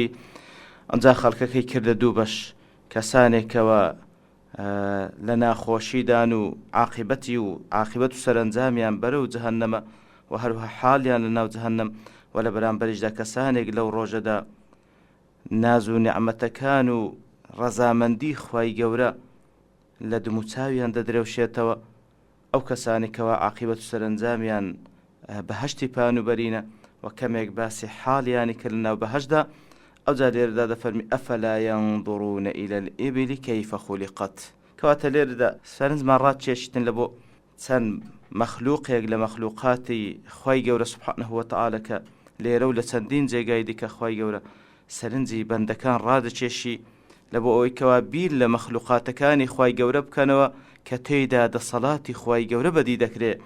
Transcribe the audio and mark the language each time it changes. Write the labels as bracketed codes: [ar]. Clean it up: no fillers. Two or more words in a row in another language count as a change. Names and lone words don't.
[ckb] ئەنجا خەڵکەکەی کردە دوو بەش، کەسانێکەوە لە ناخۆشیدان و عاقبەت و سەرنجامیان بەرەو جەهەنەمە و هەروەها حاڵیان لە ناو جەهەنەم، و لە بەرامبەریشدا کەسانێک لەو ڕۆژەدا ناز و نیعمەتەکان و ڕەزامەندی خوای گەورە لە دموچاویان دەدرێوشێتەوە. ئەو کەسانێکەوە عاقبەت و سەرنجامیان بەهەشتی پانوبەرینە و کەمێک باسی حاڵیانی کرد لە ناو بەهەشدا. ئەوجا لێرەدا دەفەرمی [ar] ئەفەلا ينظرون إلى الإبل كيف خلقت، [ckb] کەواتە لێرەدا سەرنجمان ڕاکێشتن لە بۆ چەند مەخلووقێک لە مەخلووقاتی خوای گەورە [ar] سوبحانەهو وتەعالە [ckb] کە لێرە و لە چەندین جێگای دیکە خوای گەورە سەرنجی بەندەکان ڕادەچێشی لە بۆ ئەوەی کەوا بیر لە مەخلووقاتەکانی خوای گەورە بکەنەوە کە تێیدا دەسەڵاتی خوای گەورە بەدی دەکرێت.